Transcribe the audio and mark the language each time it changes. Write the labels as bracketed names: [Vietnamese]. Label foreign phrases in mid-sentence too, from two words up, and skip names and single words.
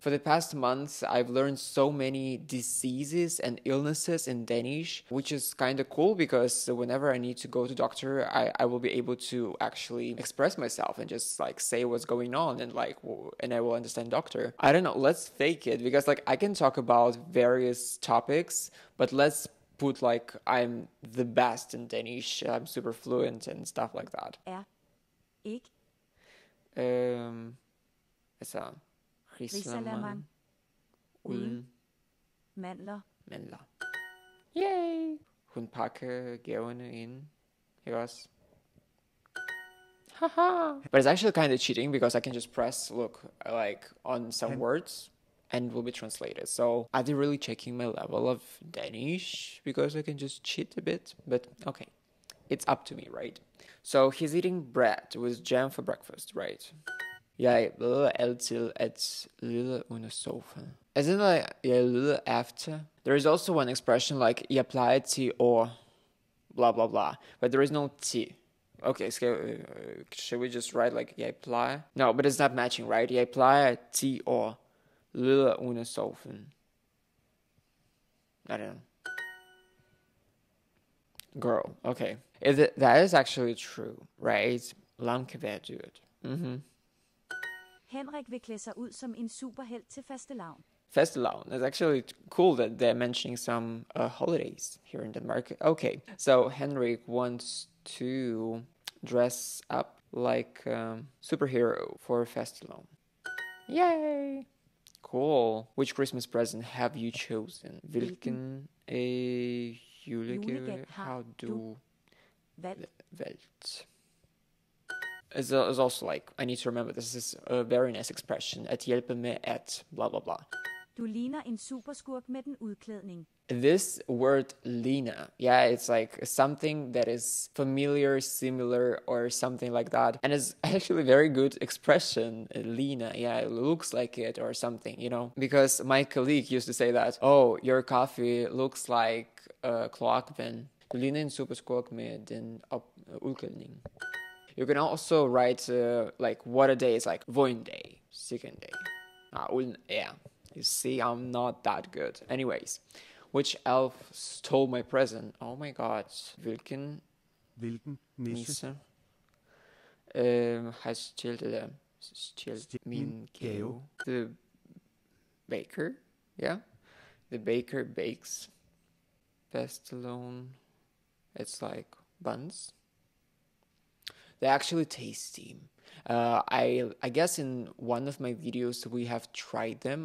[English] For the past months, I've learned so many diseases and illnesses in Danish, which is kind of cool because whenever I need to go to doctor, I will be able to actually express myself and just like say what's going on and I will understand doctor. I don't know, let's fake it because like I can talk about various topics, but let's put like I'm the best in Danish, I'm super fluent and stuff like that. [Danish] Ikke Altså, risalamang risalamang uden uden mandler. mandler. Yay! Hun pakker gaverne ind. Ikke også? Haha! [English] But it's actually kind of cheating because I can just press look like on some words and it will be translated. So are they really checking my level of Danish? Because I can just cheat a bit. But okay, it's up to me, right? So he's eating bread with jam for breakfast, right? [Danish] Jeg ved altid at lede under sofaen. [English] As in like, [Danish] jeg leder after. [English] There is also one expression like, [Danish] jeg plejer til [English] or blah blah blah. But there is no T. Okay, should we just write like, [Danish] jeg plejer? [English] No, but it's not matching, right? [Danish] Jeg plejer til or leder under sofaen. [English] I don't know. Girl, okay. That is actually true, right? [Danish] Lam kan være dyrt. Henrik vil klæde sig ud som en superhelt til fastelavn. Fastelavn. [English] It's actually cool that they're mentioning some holidays here in Denmark. Okay, so Henrik wants to dress up like a superhero for Fastelavn. Yay! Cool. Which Christmas present have you chosen? [Danish] Hvilken julegave har du valgt? [English] It's also like, I need to remember, this is a very nice expression. [Danish] At hjælpe med at [English] blah blah blah. [Danish] Du ligner en superskurk med den udklædning. [English] This word Lina, yeah, it's like something that is familiar, similar, or something like that. And it's actually a very good expression, Lina. Yeah, it looks like it or something, Because my colleague used to say that, oh, your coffee looks like kloakvand. [Danish] Du ligner en superskurk med den udklædning. [English] You can also write like what a day is like. Voin day, second day. Yeah. You see, I'm not that good. Anyways, which elf stole my present? Oh my god. [Danish] Hvilken nisse har stjålet min gave? [English] The baker, yeah. The baker bakes. Best alone. It's like buns. They're actually tasty. I guess in one of my videos we have tried them.